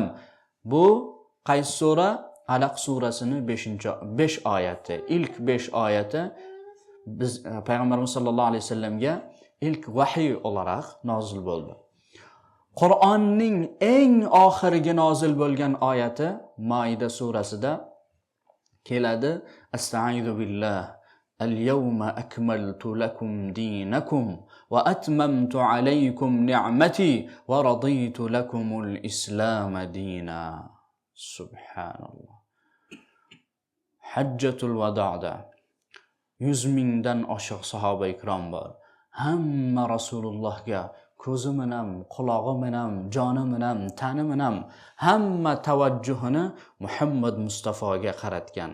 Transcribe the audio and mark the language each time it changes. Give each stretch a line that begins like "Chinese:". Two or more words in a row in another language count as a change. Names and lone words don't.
Uzbek: Bu qaysi sura? Alaq surasini 5 oyati. İlk 5 oyati biz Payg'ambarimiz
Arabic: صلى الله عليه وسلم
Uzbek: ilk vahiy olarak nozil bo'ldi. Qur'onning eng oxirgi nozil bo'lgan oyati Maida surasida keladi.
Arabic: أستعيذ بالله. اليوم أكملت لكم دينكم وأتممت عليكم نعمتي ورضيت لكم الإسلام دينا. Subhanallah.
Uzbek: Hajjatul vada'da 100 mingdan oshiq sahoba ikrom bor. Hamma Rasulullohga ko'zim ham, qulog'im ham, jonim ham, tanim ham hamma tavajjuhini Muhammad Mustafoga qaratgan.